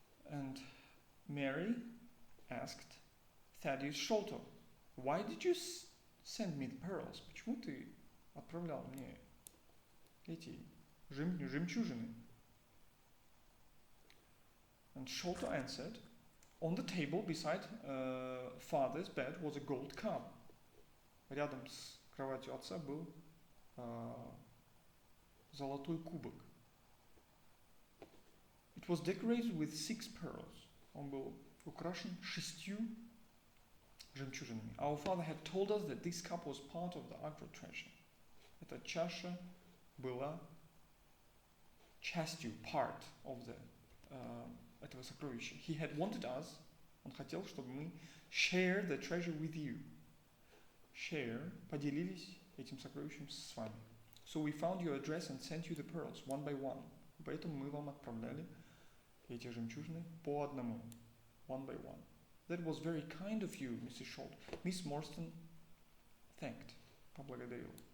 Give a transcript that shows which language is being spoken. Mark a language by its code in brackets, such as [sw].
[en] And Mary asked Thaddeus Sholto, why did you send me the pearls? [ru] Почему ты отправлял мне эти жемчужины? [en] And Sholto answered, on the table beside father's bed was a gold cup. [ru] Рядом с кроватью отца был золотой кубок. [en] It was decorated with 6 pearls. [ru] Он был украшен 6 жемчужинами. [en] Our father had told us that this cup was part of the Agri treasure. [ru] Эта чаша была частью, [en] part of [ru] этого сокровища. [en] He had wanted us, [ru] он хотел, чтобы мы [en] share the treasure with you. [ru] Share, поделились этим сокровищем с вами. [en] So we found your address and sent you the pearls one by one. [ru] Поэтому мы вам отправляли эти жемчужины по одному, [en] one by one. That was very kind of you, Mrs. Sholto. Miss Morstan thanked, поблагодарила.